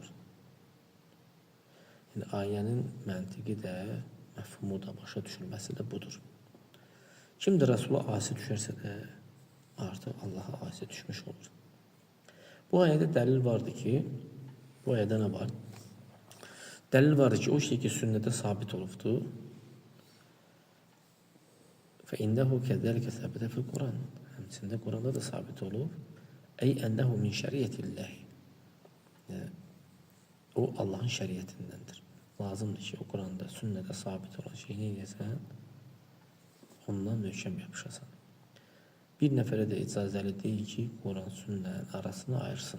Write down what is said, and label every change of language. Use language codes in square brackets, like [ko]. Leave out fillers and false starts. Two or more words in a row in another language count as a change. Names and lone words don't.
[az] Yəni, ayənin məntiqi də, məfhumu da, başa düşülməsi də budur. Kim də Rəsula asi düşərsə də artıq Allah'a asi düşmüş olur. Bu ayədə dəlil vardı ki, bu ayədə nə var? Dəlil vardı ki, o şey ki, sünnədə sabit olubdur. [ar] فَاِنَّهُ كَذَلِكَ ثَبَتَ فِي الْقُرَانِ. [az] Həmçində Quranda da sabit olub. [ar] أي أنه من شريعة الله. [az] Yəni, o Allah'ın şəriyyətindəndir. Lazımdır ki, o Quranda, sünnədə sabit olan şeyi neyəsən, ondan möhkəm yapışasan. Bir nəfərə də icazəli deyil ki, Quran, sünnənin arasını ayırsın.